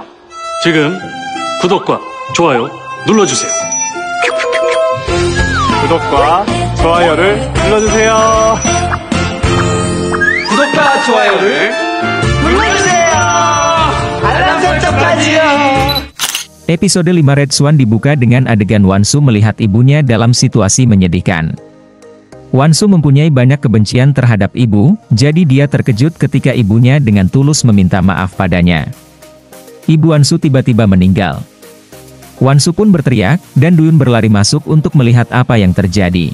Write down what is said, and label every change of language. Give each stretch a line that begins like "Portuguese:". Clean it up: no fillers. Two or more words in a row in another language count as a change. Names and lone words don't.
Korean: 지금 구독과 좋아요 눌러주세요. 구독과 좋아요를 눌러주세요. 구독과 좋아요를 눌러주세요. 알람 설정까지요.
Indonesian: Episode 5 Red Swan dibuka dengan adegan Won-soo melihat ibunya dalam situasi menyedihkan. Won-soo mempunyai banyak kebencian terhadap ibu, jadi dia terkejut ketika ibunya dengan tulus meminta maaf padanya. Ibu Won-soo tiba-tiba meninggal. Won-soo pun berteriak, dan Duyun berlari masuk untuk melihat apa yang terjadi.